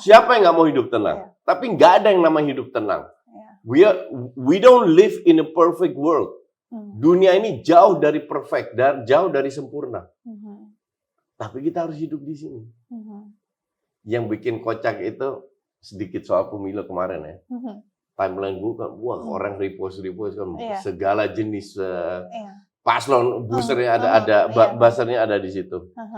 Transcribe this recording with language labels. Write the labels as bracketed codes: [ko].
[id] Siapa yang nggak mau hidup tenang? Tapi nggak ada yang namanya hidup tenang. [en] We don't live in a perfect world. [id] Dunia ini jauh dari perfect, jauh dari sempurna. Tapi kita harus hidup di sini. Yang bikin kocak itu sedikit soal pemilu kemarin ya. Timeline gue kan, wah orang repost kan segala jenis paslon, boosternya ada, buzzer-nya ada di situ.